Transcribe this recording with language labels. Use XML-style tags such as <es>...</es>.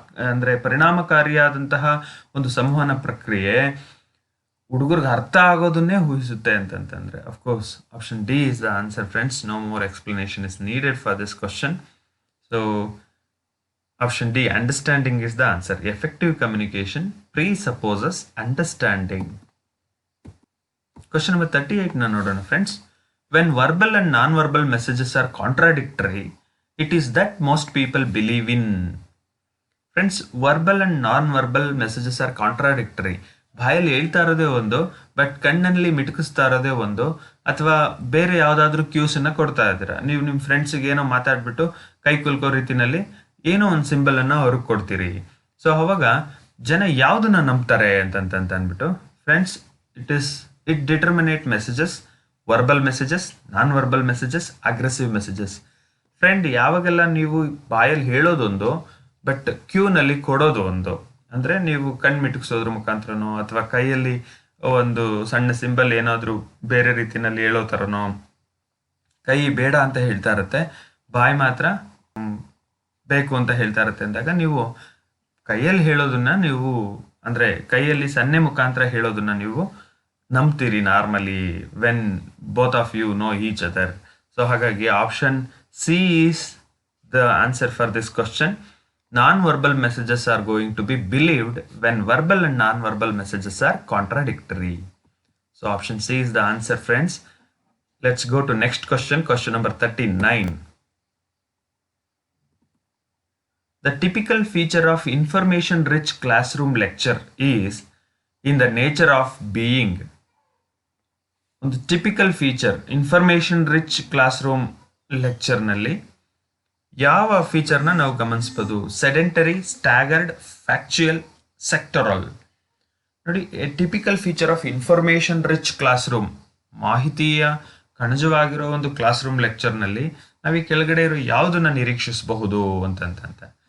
<kn>ಅಂದರೆ ಪರಿಣಾಮಕಾರಿಯಾದಂತಹ ಒಂದು ಸಂವಹನ ಪ್ರಕ್ರಿಯೆ ಹುಡುಗರಿಗೆ ಅರ್ಥ ಆಗೋದನ್ನೇ ಊಹಿಸುತ್ತೆ ಅಂತಂತಂದ್ರೆ</kn> <en>Of course option D is the answer friends. No more explanation is needed for this question. So option D, understanding is the answer. Effective communication presupposes understanding. Question number 38</en> <kn>ನೋಡೋಣ</kn> <en>Friends. When verbal and non-verbal messages are contradictory, it is that most people believe in. Friends, verbal and non-verbal messages are contradictory.</en> <kn>ಬಾಯಲ್ಲಿ ಹೇಳ್ತಾ ಇರೋದೇ ಒಂದು, but ಕಣ್ಣಲ್ಲಿ ಮಿಟುಕಿಸ್ತಾ ಇರೋದೇ ಒಂದು, ಅಥವಾ ಬೇರೆ ಯಾವುದಾದ್ರೂ ಕ್ಯೂಸನ್ನು ಕೊಡ್ತಾ ಇದ್ದೀರಾ. ನೀವು ನಿಮ್ಮ ಫ್ರೆಂಡ್ಸಿಗೆ ಏನೋ ಮಾತಾಡ್ಬಿಟ್ಟು ಕೈ ಕುಲ್ಕೋ ರೀತಿನಲ್ಲಿ ಏನೋ ಒಂದು ಸಿಂಬಲನ್ನು ಅವ್ರಿಗೆ ಕೊಡ್ತೀರಿ. ಸೊ ಅವಾಗ ಜನ ಯಾವುದನ್ನ ನಂಬ್ತಾರೆ ಅಂತಂದ್ಬಿಟ್ಟು friends,</kn> <en>It determinate messages, verbal messages, non verbal messages, aggressive messages.</en> <kn>Friend, ಯಾವಾಗೆಲ್ಲ ನೀವು ಬಾಯಲ್ಲಿ ಹೇಳೋದೊಂದು ಬಟ್ ಕ್ಯೂನಲ್ಲಿ ಕೊಡೋದು ಒಂದು, ಅಂದರೆ ನೀವು ಕಣ್ಣು ಮಿಟುಕಿಸೋದ್ರ ಮುಖಾಂತರನೋ ಅಥವಾ ಕೈಯಲ್ಲಿ ಒಂದು ಸಣ್ಣ ಸಿಂಬಲ್ ಏನಾದರೂ ಬೇರೆ ರೀತಿಯಲ್ಲಿ ಹೇಳೋ ಥರನೋ, ಕೈ ಬೇಡ ಅಂತ ಹೇಳ್ತಾ ಇರುತ್ತೆ, ಬಾಯಿ ಮಾತ್ರ ಬೇಕು ಅಂತ ಹೇಳ್ತಾ ಇರುತ್ತೆ ಅಂದಾಗ ನೀವು ಕೈಯಲ್ಲಿ ಹೇಳೋದನ್ನ ನೀವು, ಅಂದರೆ ಕೈಯಲ್ಲಿ ಸನ್ನೆ ಮುಖಾಂತರ ಹೇಳೋದನ್ನ ನೀವು ನಂಬ್ತೀರಿ</kn> <en>Normally when both of you know each other. So ಹಾಗಾಗಿ option C is the answer for this question. Non-verbal messages are going to be believed when verbal and non-verbal messages are contradictory. So option C is the answer friends. Let's go to next question, question number 39. The typical feature of information-rich classroom lecture is in the nature of being.</en> <kn>ಒಂದು typical feature information rich class room ಲೆಕ್ಚರ್ನಲ್ಲಿ ಯಾವ ಫೀಚರ್ನ ನಾವು ಗಮನಿಸ್ಬೋದು? Sedentary, staggered, factual, sectoral. ನೋಡಿ,</kn> <en>a typical feature of information rich class room,</en> <kn>ಮಾಹಿತಿಯ ಕಣಜವಾಗಿರೋ ಒಂದು class room ಲೆಕ್ಚರ್ನಲ್ಲಿ ನಾವು ಈ ಕೆಳಗಡೆ ಇರೋ ಯಾವುದನ್ನ ನಿರೀಕ್ಷಿಸಬಹುದು ಅಂತಂತ.</kn>